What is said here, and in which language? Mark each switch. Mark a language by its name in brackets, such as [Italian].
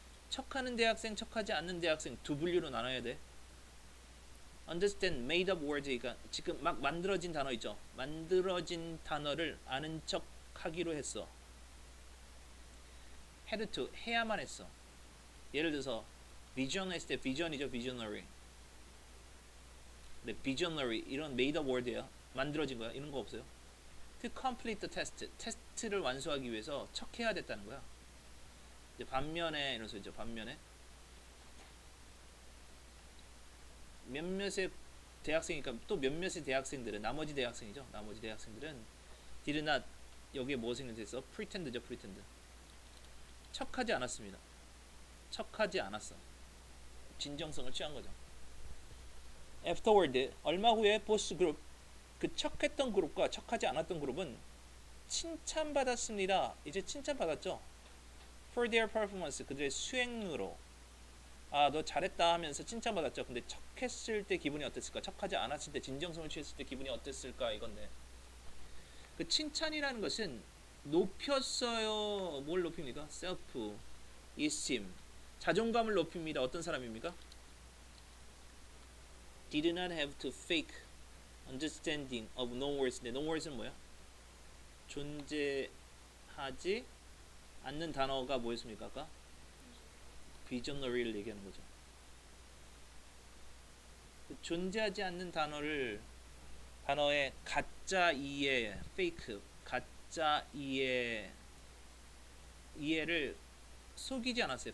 [Korean] 척하는 대학생, 척하지 않는 대학생 두 분류로 나눠야 돼. [English] understand made up words, [Korean] 그러니까 지금 막 만들어진 단어 있죠. 만들어진 단어를 아는 척 하기로 했어. [English] had to [Korean] 해야만 했어. 예를 들어서 vision 했을 때 vision이죠. [English] visionary. [Korean] 네, visionary 이런 [English] made up word [Korean] 예요. 만들어진 거야. 이런 거 없어요. [English] to complete the test. [Korean] 테스트를 완수하기 위해서 척해야 됐다는 거야. 이제 반면에 이런 소리죠. 반면에 몇몇의 대학생이니까 또 몇몇의 대학생들은 나머지 대학생이죠. 나머지 대학생들은 [English] did not [Korean] 여기에 뭐 생략됐어? pretend죠. pretend. 척하지 않았습니다. 척하지 않았어. 진정성을 취한 거죠. afterward 얼마 후에 보스 그룹 그 척했던 그룹과 척하지 않았던 그룹은 칭찬받았습니다. 이제 칭찬받았죠. [English] for their performance [Korean] 그들의 수행으로 너 잘했다 하면서 칭찬받았죠. 근데 척했을 때 기분이 어땠을까? 척하지 않았을 때 진정성을 취했을 때 기분이 어땠을까? 이건데 그 칭찬이라는 것은 높였어요. 뭘 높입니까? [English] self esteem [Korean] 자존감을 높입니다. 어떤 사람입니까? [English] did not have to fake understanding of no words. [Korean] no words는 뭐야? 존재하지 않는 단어가 뭐였습니까? 아까? visionary를 얘기하는 거죠. 존재하지 않는 단어의 가짜 이해, fake, 가짜 이해를 속이지 않았어요.